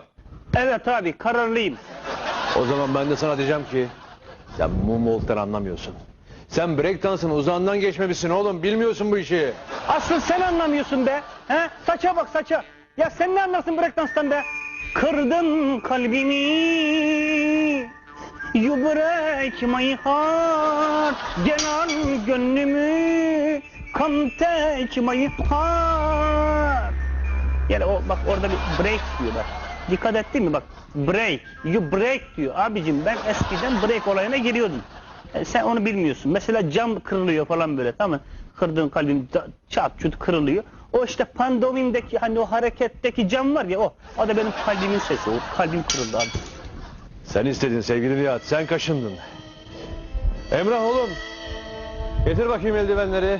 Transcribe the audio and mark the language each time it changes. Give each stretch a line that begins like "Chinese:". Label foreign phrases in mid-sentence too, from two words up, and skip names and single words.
Turkish: Evet abi, kararlıyım. O zaman ben de sana diyeceğim ki sen moonwalk'tan anlamıyorsun. Sen breakdance'ın uzağından geçmemişsin oğlum, bilmiyorsun bu işi. Asıl sen anlamıyorsun be. He? Saça bak, saça. Ya sen ne anlarsın breakdance'tan be? Kırdın kalbimi,
English: you break my heart.
Turkish: Gel al gönlümü,
English: come take my heart.
Turkish: Yani o bak, orada bir break diyor bak. Dikkat ettin mi bak, break,
English: you break
Turkish: diyor. Abicim ben eskiden break olayına giriyordum. Sen onu bilmiyorsun. Mesela cam kırılıyor falan böyle, tamam mı? Kırdığın kalbin çat çut kırılıyor. O işte pandomimdeki hani o hareketteki can var ya o. O da benim kalbimin sesi. O kalbim kırıldı abi. Sen istedin sevgili Nihat, sen kaşındın. Emrah oğlum, getir bakayım eldivenleri.